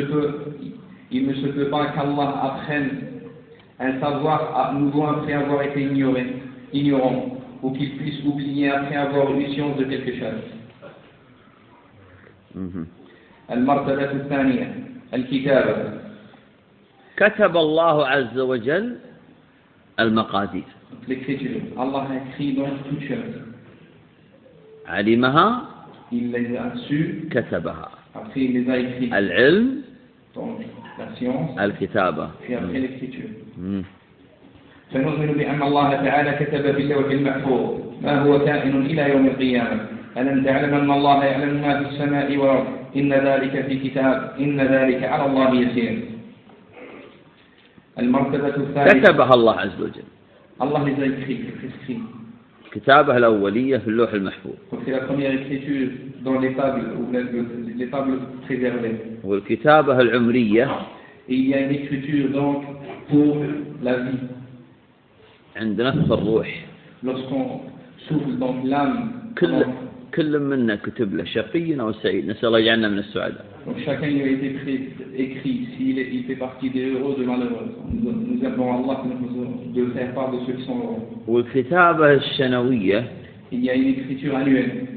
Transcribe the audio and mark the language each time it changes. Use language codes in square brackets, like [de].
[ar] كالله أبخن أن [fr] savoir à nouveau après avoir été ignorant ou qu'il puisse oublier après avoir une science de quelque chose. [ar] المرتبة الثانية الكتابة كتب الله عز وجل المقادير [fr] الله écrit donc toute chose [ar] علمها [fr] il les a su [ar] كتبها [fr] après il les a écrit [ar] العلم [fr] donc la science [ar] الكتابة [fr] puis après l'écriture [ar] فنؤمن بأن الله تعالى كتب في اللوح المحفوظ ما هو كائن إلى يوم القيامة ألم تعلم أن الله يعلم ما في السماء والأرض إن ذلك في كتاب إن ذلك على الله يسير المرتبة الثالثة كتبها الله عز وجل الله عز وجل في كتابه الأولية في اللوح المحفوظ وفي الأقمية الكتابة [fr] dans les tables ou les tables préservées [ar] والكتابة العمرية [fr] il y a une écriture donc pour la vie [ar] عند نفس الروح [fr] lorsqu'on souffle dans l'âme [ar] كل منا كتب له شقي أو سعيد نسأل الله يجعلنا من السعداء. [fr] donc chacun lui a été écrit s'il il fait partie des heureux de malheureux nous appelons Allah de faire part de ceux qui sont heureux. [ar] والكتابة السنوية [fr] il y a une écriture annuelle